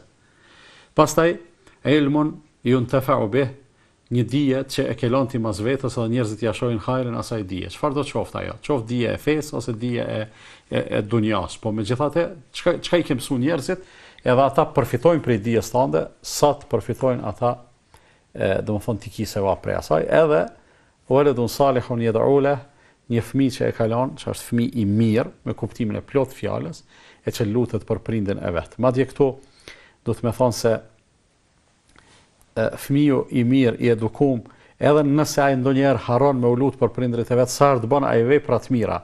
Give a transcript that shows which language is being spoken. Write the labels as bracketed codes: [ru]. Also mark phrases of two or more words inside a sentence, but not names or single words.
[sq] Pastaj [ar] علم ينتفع به, [sq] një dije që e ke lënë ti mas vetes edhe njerëzit ja shohin hajrin asaj dije. Çfarë do të qoftë ajo? Qoftë dije e fesë ose dije e dunjas, po megjithatë çka i ke mësuar njerëzit, edhe ata përfitojnë prej dijes tënde, sa të përfitojnë ata, domethënë ti ki sevap prej asaj, edhe [ar] ولد صالح يدعو له, [sq] një fëmijë që e kalon, që është fëmijë i mirë me kuptimin e plot fjalës, e që lutet për prindin e vet. Madje këtu do të më thonë se fëmiu i mirë i edukum, edhe nëse ai ndonjëherë harron me u lut për prindrit e vet, sa të bën ai vepra të mira.